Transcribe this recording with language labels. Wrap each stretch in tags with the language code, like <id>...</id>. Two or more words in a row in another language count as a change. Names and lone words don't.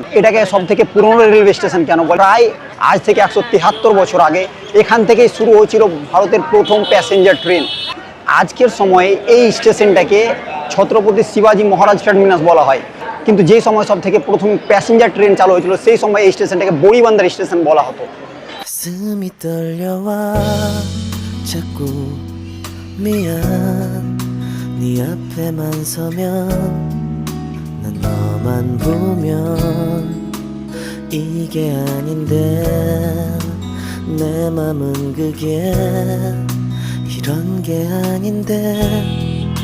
<bn>এটাকে সব থেকে পুরনো</bn> <en>railway station</en> <bn>কেন বলে, প্রায় আজ থেকে 173 বছর আগে এখান থেকেই শুরু হয়েছিল ভারতের প্রথম</bn> <en>passenger train.</en> <bn>আজকের সময়ে এই স্টেশনটাকে ছত্রপতি শিবাজি মহারাজ টার্মিনাস বলা হয়, কিন্তু যে সময় সব থেকে প্রথম</bn> <en>passenger train</en> <bn>চালু হয়েছিল সেই সময় এই স্টেশনটাকে বড়িবান্দার স্টেশন বলা হতো।</bn> <ko>가슴이 떨려와 자꾸 미안 네 앞에만 서면 난 너만 보면 이게 아닌데 내 맘은 그게 이런 게 아닌데</ko>